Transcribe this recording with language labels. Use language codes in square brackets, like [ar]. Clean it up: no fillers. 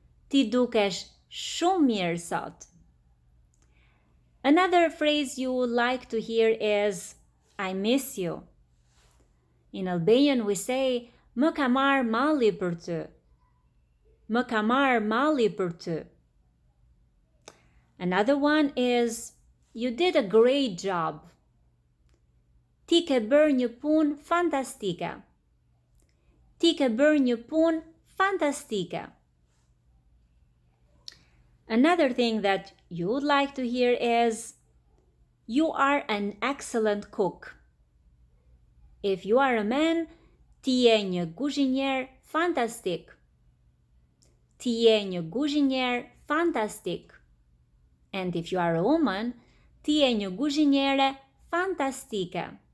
[sq] Ti dukesh shumë mirë sot. [en] Another phrase you would like to hear is I miss you. In Albanian we say [sq] më ka marrë malli për ty. Më ka marrë malli për ty. [en] Another one is you did a great job. [sq] Ti ke bërë një punë fantastike. Ti ke bërë një punë fantastike. [en] Another thing that you would like to hear is you are an excellent cook. If you are a man, [sq] ti je një guzhinier fantastik. Ti je një guzhinier fantastik. [en] And if you are a woman, [sq] ti je një guzhiniere fantastike.